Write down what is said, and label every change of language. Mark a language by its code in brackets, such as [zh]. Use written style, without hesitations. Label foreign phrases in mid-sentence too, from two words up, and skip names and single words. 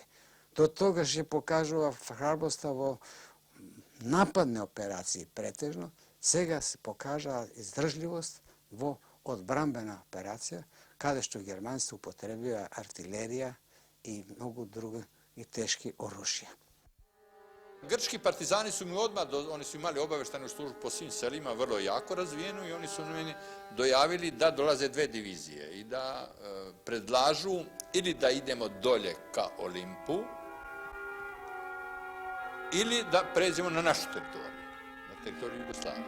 [mk] До тогаш ја покажува храброста во нападни операции претежно, сега се покажаа издржливост во одбранбена операција, каде што германците употребија артилерија и многу други и тешки оружја. [sr] Grčki partizani su mi odmah, oni su imali obaveštajnu službu po svim selima, vrlo jako razvijenu, i oni su meni dojavili da dolaze 2 divizije i da predlažu ili da idemo dolje ka Olimpu, ili da pređemo na našu teritoriju, na teritoriju Jugoslavije.